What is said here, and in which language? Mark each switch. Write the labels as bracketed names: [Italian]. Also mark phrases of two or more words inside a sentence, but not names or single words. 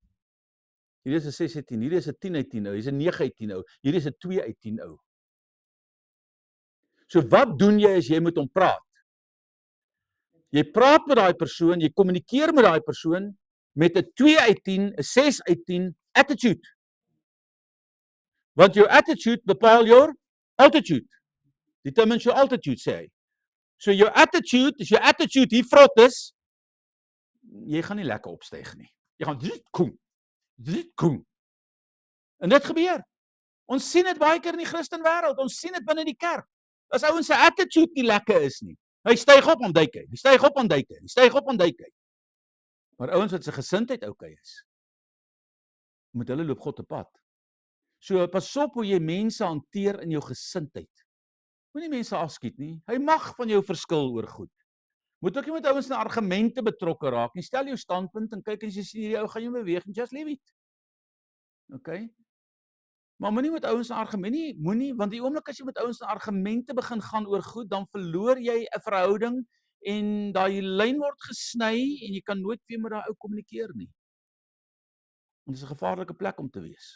[Afrikaans] Hierdie is 'n 6 uit 10, hierdie is 'n 10 uit 10 ou, hierdie is 'n 9 uit 10 ou, hierdie is 'n 2 uit 10 ou. So wat doen jy as jy met hom praat? Jy praat met daai persoon, jy kommunikeer met daai persoon met 'n 2 uit 10, 'n 6 uit 10 attitude. Want jou attitude bepaal jou altitude. [English] Determines your altitude, [Afrikaans] sê hy. So jou attitude, as jou attitude hier vrot is, jy gaan nie lekker opstyg nie. Jy gaan dit kom. En dit gebeur. Ons sien dit baie keer in die Christen wêreld, ons sien dit binne die kerk. As ouens se attitude nie lekker is nie. Hy styg op en duik hy. Hy styg op en duik hy. Hy styg op en duik hy. Maar ouens wat se gesindheid okay is, met hulle loop God te pad. So pas op hoe jy mense hanteer in jou gesindheid. Moenie mense afskiet nie. Hy mag van jou verskil oor goed. Moet ook nie met ouens in argumente betrokke raak nie. Stel jou standpunt en kyk as jy sien hierdie ou gaan jou beweeg en [English] just leave it. [Afrikaans] Okay? Maar moenie met ouens in argumente, moenie, want die oomblik as jy met ouens in argumente begin gaan oor goed, dan verloor jy 'n verhouding en daai lyn word gesny en jy kan nooit weer met daai ou kommunikeer nie. Want dit is 'n gevaarlike plek om te wees.